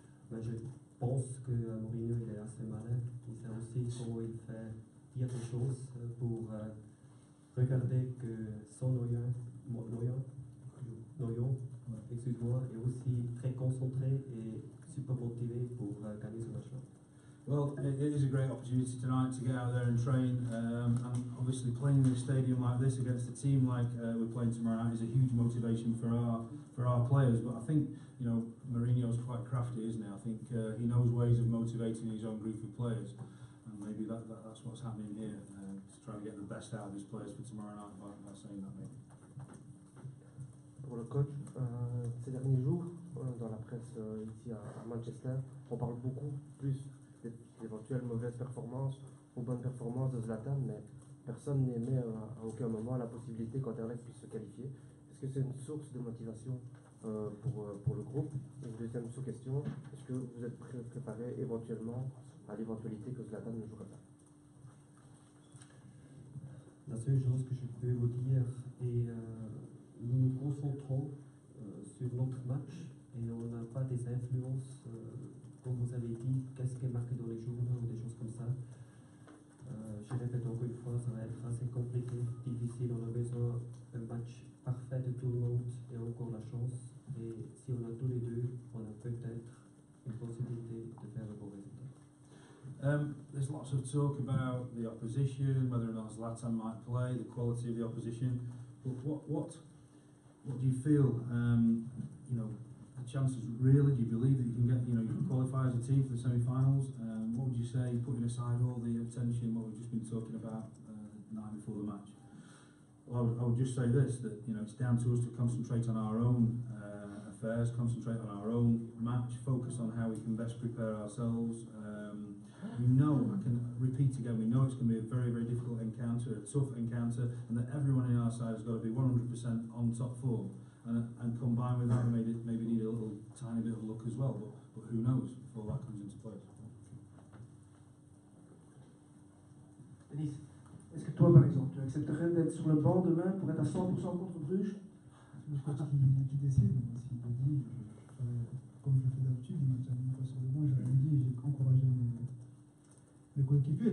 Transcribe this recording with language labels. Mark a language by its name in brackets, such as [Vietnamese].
[French] Mais je pense que Mourinho il est assez malin. Il sait aussi comment il fait dire des choses pour regarder que son noyau, excuse-moi, est aussi très concentré et super motivé pour gagner ce match-là. [English] Well, it is a great opportunity tonight to get out there and train, and obviously playing in a stadium like this against a team like we're playing tomorrow night is a huge motivation for our players. But I think, you know, Mourinho's quite crafty, isn't he? I think he knows ways of motivating his own group of players, and maybe that's what's happening here, to try and get the best out of his players for tomorrow night by saying that maybe. [French] Pour le coach, ces derniers jours, dans la presse ici à Manchester, on parle beaucoup plus d'éventuelles mauvaises performances ou bonnes performances de Zlatan, mais personne n'émet à aucun moment la possibilité qu'Anderlecht puisse se qualifier. Est-ce que c'est une source de motivation pour le groupe? Une deuxième sous-question, est-ce que vous êtes préparé éventuellement à l'éventualité que Zlatan ne jouera pas? La seule chose que je peux vous dire est nous nous concentrons sur notre match et on n'a pas des influences, comme vous avez dit, qu'est-ce qui est marqué dans les journaux ou des choses comme ça. Je répète encore une fois, ça va être assez compliqué, difficile. On a besoin d'un match parfait de tout le monde et encore la chance. Et si on a tous les deux, on a peut-être une possibilité de faire un bon résultat. [English] There's lots of talk about the opposition, whether or not Zlatan might play, the quality of the opposition. But what do you feel? You know, the chances really. Do you believe that you can get, you can qualify as a team for the semi-finals? What would you say, putting aside all the attention, what we've just been talking about the night before the match? Well, I would just say this: that it's down to us to concentrate on our own affairs, concentrate on our own match, focus on how we can best prepare ourselves. We know, I can repeat again, we know it's going to be a very, very difficult encounter, a tough encounter, and that everyone in our side has got to be 100% on top form. And combined with that, we maybe need a little tiny bit of luck as well, but who knows before that comes into place. [French] Denis, est-ce que toi, par exemple, tu accepterais d'être sur le banc demain pour être à 100% contre Bruges? C'est le coach qui décide. S'il le dit, je ferai comme je le fais d'habitude. Il m'a déjà mis une fois sur le banc, j'ai rien dit et j'ai encouragé mes coéquipiers.